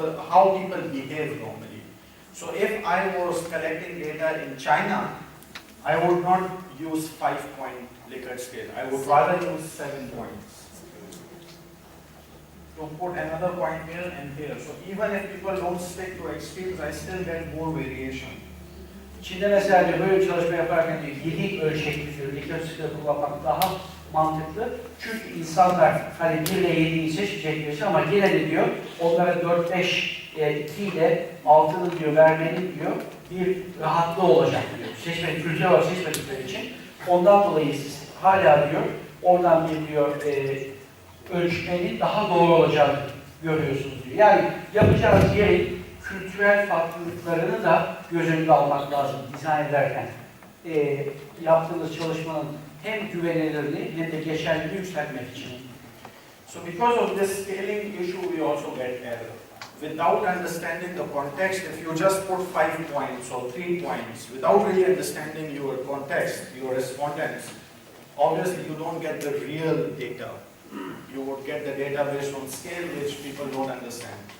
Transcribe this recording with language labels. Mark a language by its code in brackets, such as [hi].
[en] How people behave normally. So if I was collecting data in China, I would not use 5-point Likert scale. I would rather use 7 points. To put another point here and here. So even if people don't stick to extremes, I still get more variation. [tr] Çin'de mesela diyor, böyle bir çalışma yaparken diyor, 7 ölçekli diyor, Likert scale kullanmak daha mantıklı. Çünkü insanlar hani 1 ile 7'yi seçecekler ama yine de diyor, onlara 4, 5, 2 ile 6'lı diyor, vermenin diyor, bir rahatlığı olacak diyor. Seçmek, kültür olarak seçmedikleri için. Ondan dolayı siz hala diyor, oradan bir diyor, ölçmenin daha doğru olacağını görüyorsunuz diyor. Yani yapacağınız yerin kültürel farklılıklarını da göz önünde almak lazım dizayn ederken. Yaptığınız çalışmanın hem güvenilirliği hem de geçerliliği yükseltmek için. [en] So because of this scaling issue, we also get error. Without understanding the context, if you just put 5 points or 3 points, without really understanding your context, your respondents, obviously you don't get the real data. You would get the data based on scale, which people don't understand.